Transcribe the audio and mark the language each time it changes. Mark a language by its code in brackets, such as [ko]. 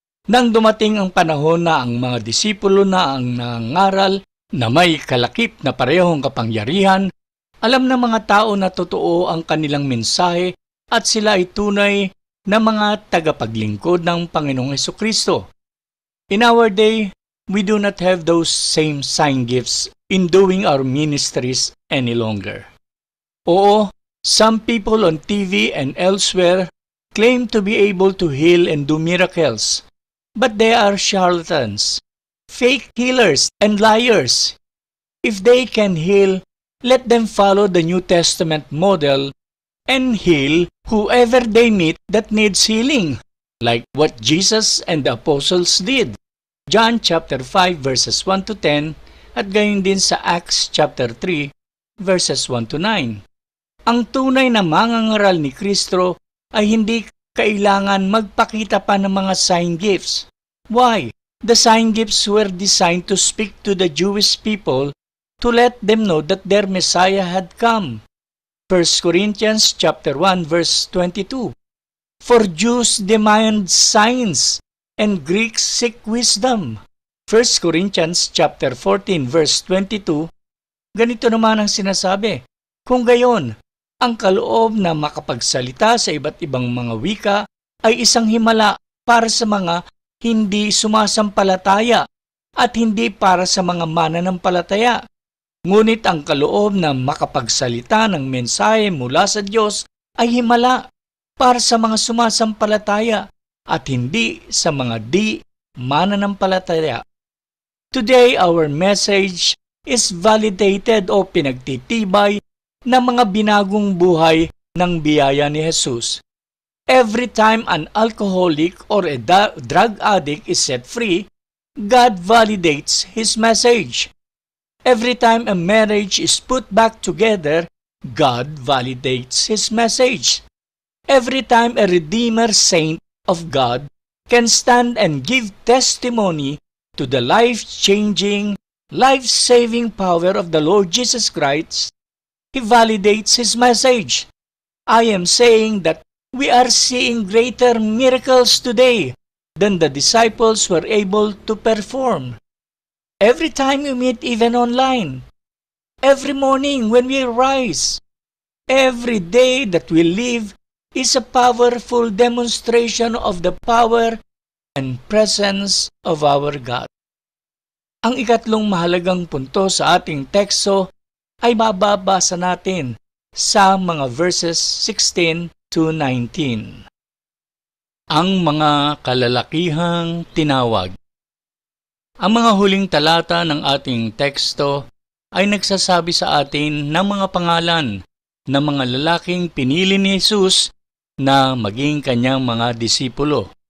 [tl] Nang dumating ang panahon na ang mga disipulo na ang nangaral na may kalakip na parehong kapangyarihan, alam ng mga tao na totoo ang kanilang mensahe at sila ay tunay na mga tagapaglingkod ng Panginoong Hesukristo. [en] In our day, we do not have those same sign gifts in doing our ministries any longer. Oo, some people on TV and elsewhere claim to be able to heal and do miracles, but they are charlatans, fake healers, and liars. If they can heal, let them follow the New Testament model and heal whoever they meet that needs healing, like what Jesus and the apostles did. John chapter 5 verses 1 to 10 [tl] at gayon din sa [en] Acts chapter 3 verses 1 to 9. [tl] Ang tunay na mangangaral ni Kristo ay hindi kailangan magpakita pa ng mga sign gifts. [en] Why? The sign gifts were designed to speak to the Jewish people to let them know that their Messiah had come. 1 Corinthians chapter 1 verse 22. For Jews demand signs and Greeks seek wisdom. 1 Corinthians chapter 14 verse 22. [tl] Ganito naman ang sinasabi. Kung gayon, ang kaloob na makapagsalita sa iba't ibang mga wika ay isang himala para sa mga hindi sumasampalataya at hindi para sa mga mananampalataya. Ngunit ang kaloob na makapagsalita ng mensahe mula sa Diyos ay himala para sa mga sumasampalataya at hindi sa mga di mananampalataya. [en] Today, our message is validated [tl] o pinagtitibay ng mga binagong buhay ng biyaya ni Jesus. [en] Every time an alcoholic or a drug addict is set free, God validates His message. Every time a marriage is put back together, God validates His message. Every time a Redeemer saint of God can stand and give testimony to the life-changing, life-saving power of the Lord Jesus Christ, He validates His message. I am saying that we are seeing greater miracles today than the disciples were able to perform. Every time we meet, even online, every morning when we rise, every day that we live is a powerful demonstration of the power and presence of our God. [tl] Ang ikatlong mahalagang punto sa ating teksto ay mababasa natin sa mga verses 16 to 19. Ang mga kalalakihang tinawag. Ang mga huling talata ng ating teksto ay nagsasabi sa atin ng mga pangalan ng mga lalaking pinili ni Jesus na maging kanyang mga disipulo.